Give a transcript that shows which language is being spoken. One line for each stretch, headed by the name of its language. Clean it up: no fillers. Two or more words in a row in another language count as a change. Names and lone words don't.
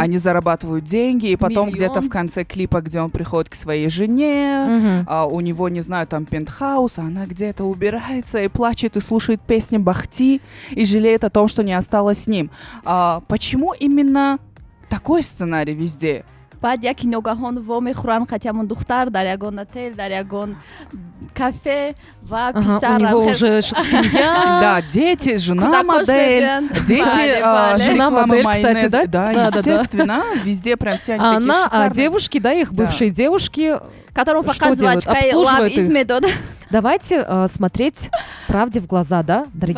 Russian: Они зарабатывают деньги, и потом Миллион. где-то в конце клипа, где он приходит к своей жене, Мгм. у него, не знаю, там пентхаус, а она где-то убирается и плачет, и слушает песни Бахти, и жалеет о том, что не осталось с ним. Почему именно такой сценарий везде?
Tajik: баъд яки ногаҳон вомехӯранд хатиамон духтар дар ягон отел дар ягон кафе ва
Russian: Ага,
Tajik: писар
Russian: у него уже семья. Да, дети, жена Куда модель, космеген. дети,
Tajik: Бале.
Russian: Жена реклама модель, кстати, майонеза. да? Да, Да-да-да. естественно, везде прям все они А такие она, шикарные. девушки, да, их Да. бывшие девушки, которому Что показывать делают? Обслуживают их?
Tajik: медод.
Russian: давайте смотреть правде в глаза, да, дорогие